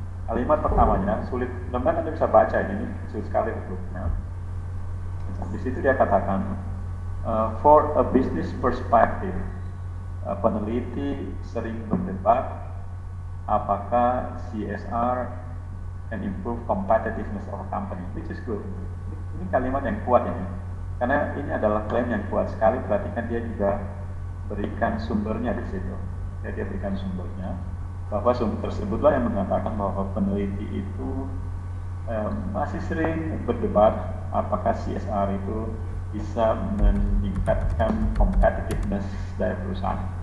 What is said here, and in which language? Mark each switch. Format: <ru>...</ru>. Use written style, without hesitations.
<id>Kalimat pertamanya sulit, mudah-mudahan Anda bisa baca ini sulit sekali hurufnya. Di situ dia katakan,</id> <en>for a business perspective,</en> <id>peneliti sering berdebat apakah</id> <en>CSR can improve competitiveness of a company, which is good.</en> <id>Ini kalimat yang kuat ini, karena ini adalah klaim yang kuat sekali. Perhatikan dia juga berikan sumbernya di situ. Dia berikan sumbernya, bahwa sumber tersebutlah yang mengatakan bahwa peneliti itu masih sering berdebat apakah CSR itu bisa meningkatkan competitiveness dari perusahaan.</id>